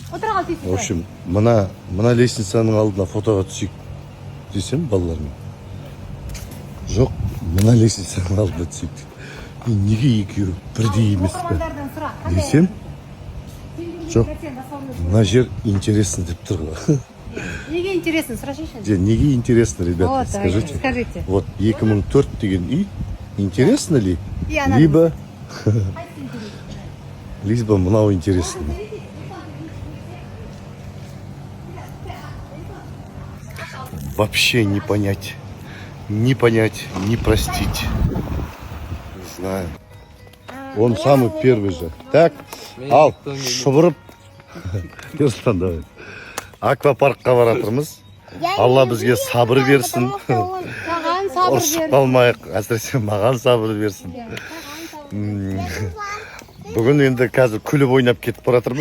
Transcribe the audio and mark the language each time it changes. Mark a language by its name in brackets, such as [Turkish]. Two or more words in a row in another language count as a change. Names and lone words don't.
[Russian] В общем, [Kazakh] мына лестницаның алдына фотоға түсейік десем балалармен. Жоқ, мына лестницаның алдына түсейік. Неге екеуі бірдей емес пе? Десем, жоқ, мына жер интересно деп тұр ғой. Неге интересно, сұрашайшы. [Russian] Неге интересно, ребята, скажите. Вот 2004 деген үй, интересно ли? [Kazakh] Либо мынау интересно. [Russian] Вообще не понять, не простить. Не знаю. Он самый первый же. Так, [Kazakh] ал, шұбырып. Ертан, давай. Аквапаркқа баратырмыз. Алла бізге сабыр берсін. Ұрысып қалмайық. Әсіресе маған сабыр берсін. Бүгін енді қазір күліп ойнап кетіп баратырмыз.